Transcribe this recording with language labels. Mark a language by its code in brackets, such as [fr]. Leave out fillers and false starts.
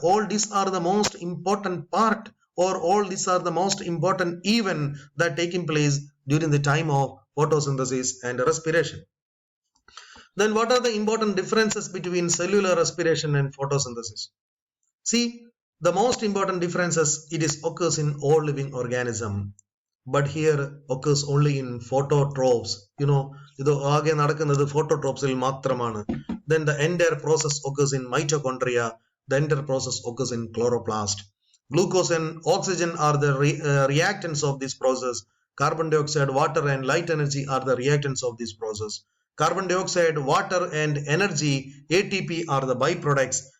[en] All these are the most important part, or all these are the most important event that taking place during the time of photosynthesis and respiration. Then what are the important differences between cellular respiration and photosynthesis? See, the most important differences, it is occurs in all living organism, but here occurs only in phototrophs. [ml] ഇത് ആകെ നടക്കുന്നത് phototropsൽ മാത്രമാണ്. [en] Then the entire process occurs in mitochondria. The entire process occurs in chloroplast. Glucose and oxygen are the reactants of this process. Carbon dioxide, water and light energy are the reactants of this process. Carbon dioxide, water and energy, ATP, are the byproducts.